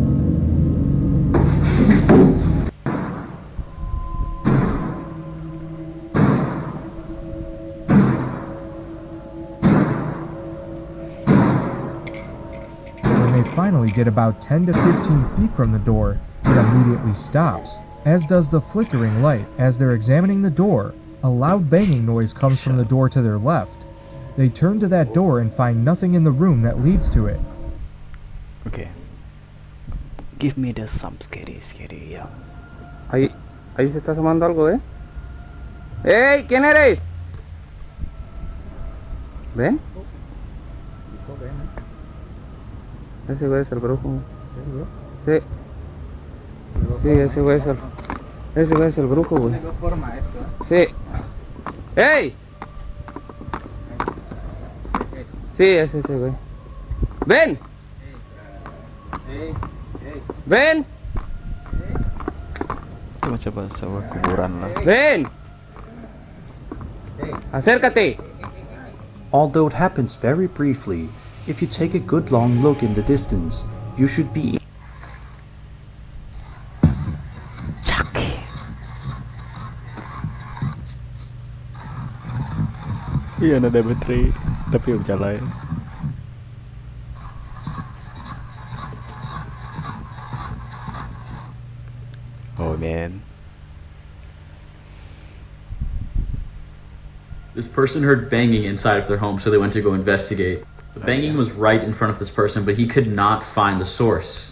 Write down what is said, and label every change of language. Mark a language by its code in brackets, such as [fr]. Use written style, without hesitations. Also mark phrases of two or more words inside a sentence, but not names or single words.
[en] Finally get about 10 to 15 feet from the door, it immediately stops, as does the flickering light. As they're examining the door, a loud banging noise comes from the door to their left. They turn to that door and find nothing in the room that leads to it. Okay. Give me the some scary, yeah. [es] Ahí se está asomando algo, ¿eh? ¡Ey! ¿Quién eres? ¿Ven? Ese güey es el brujo. Sí. Sí, ese güey es el brujo, güey. Tengo forma eso, ¿eh? Sí. ¡Ey! Sí, es ese güey. ¡Ven! ¡Ven! [ms] Macam sebuah kuburan lah. [es] ¡Ven! Acércate. [en] Although it happens very briefly, if you take a good long look in the distance, you should be [ms] Iya, ada bateri tapi jalan. [en] Oh man. This person heard banging inside of their home, so they went to go investigate. The banging was right in front of this person, but he could not find the source.